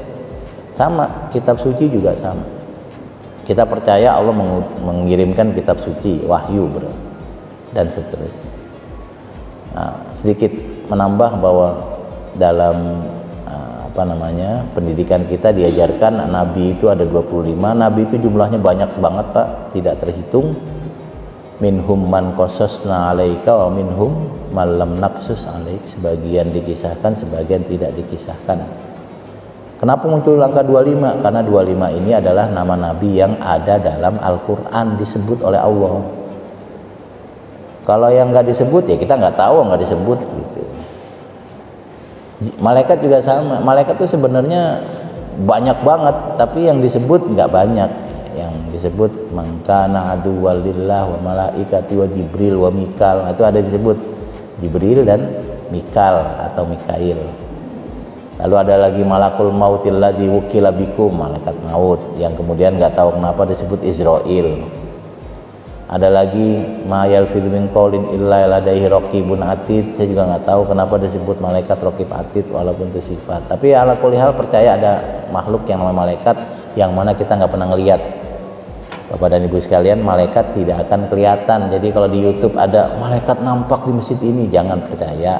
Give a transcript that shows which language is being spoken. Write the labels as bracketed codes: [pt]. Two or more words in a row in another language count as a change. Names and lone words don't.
[id] Sama, kitab suci juga sama. Kita percaya Allah mengirimkan kitab suci, wahyu, dan seterusnya. Nah, sedikit menambah bahwa dalam pendidikan kita diajarkan Nabi itu ada 25. Nabi itu jumlahnya banyak banget, Pak, tidak terhitung. [ar] منهم من قصصنا عليك ومنهم من لم نقصص عليك. [id] Sebagian dikisahkan, sebagian tidak dikisahkan. Kenapa muncul angka 25? Karena 25 ini adalah nama Nabi yang ada dalam Al-Quran, disebut oleh Allah. Kalau yang nggak disebut, ya kita nggak tahu, nggak disebut gitu. Malaikat juga sama. Malaikat itu sebenarnya banyak banget, tapi yang disebut nggak banyak. yang disebut [ar] من كان عدوا لله وملائكته وجبريل وميكال. [id] Itu ada disebut Jibril dan Mikal atau Mikail. Lalu ada lagi [ar] ملك الموت الذي وكل بكم, [id] malaikat maut yang kemudian nggak tahu kenapa disebut Israil. Ada lagi [ar] ما يلفظ من قول إلا لديه رقيب عتيد. [id] Saya juga nggak tahu kenapa disebut malaikat [ar] رقيب عتيد [id] walaupun itu sifat. Tapi [ar] على كل حال [id] percaya ada makhluk yang namanya malaikat yang mana kita nggak pernah ngelihat. Bapak dan Ibu sekalian, malaikat tidak akan kelihatan. Jadi kalau di YouTube ada malaikat nampak di masjid ini, jangan percaya.